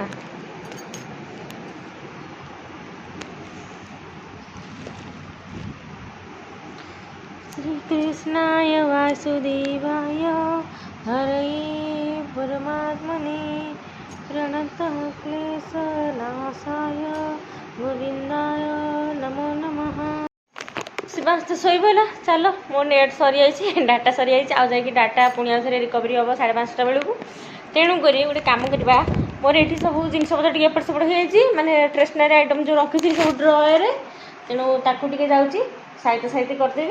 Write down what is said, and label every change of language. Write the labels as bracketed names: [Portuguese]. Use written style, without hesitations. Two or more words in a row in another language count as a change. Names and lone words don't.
[Sanskrit] श्रीकृष्णाय वासुदेवाय हरये परमात्मने प्रणतः क्लेशनाशाय गोविंदाय नमो नमः। [Odia] ଶିବାଂଶ ତ ଶୋଇ ପଇଲା। ଚାଲ ମୋ ନେଟ୍ ସରିଯାଇଛି ଡାଟା ସରିଯାଇଛି ଆଉ ଯାଇକି ଡାଟା ପୁଣି ଆଉଥରେ ରିକଭରି ହେବ 5:30 ବେଳକୁ। ତେଣୁକରି ଗୋଟେ କାମ କରିବା ମୋର ଏଠି ସବୁ ଜିନିଷ ପତ୍ର ଟିକେ ଏପଟ ସେପଟ ହେଇଯାଇଛି ମାନେ [English] stationery item [Odia] ଯେଉଁ ରଖିଥିଲି ସବୁ ଡ୍ରଏରେ ତେଣୁ ତାକୁ ଟିକେ ଯାଉଛି ସାଇତି ସାଇତି କରିଦେବି।